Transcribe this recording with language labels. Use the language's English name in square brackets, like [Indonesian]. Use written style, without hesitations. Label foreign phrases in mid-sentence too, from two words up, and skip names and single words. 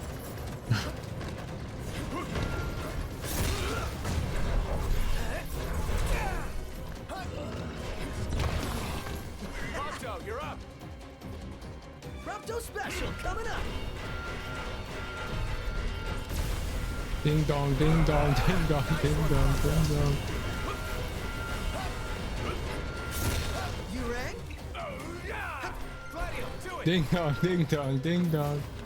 [English] Prompto, you're up. Prompto special coming up. Ding dong, ding dong, ding dong, ding dong, ding dong. You rang? Gladio, do it! Ding dong, ding dong, ding dong.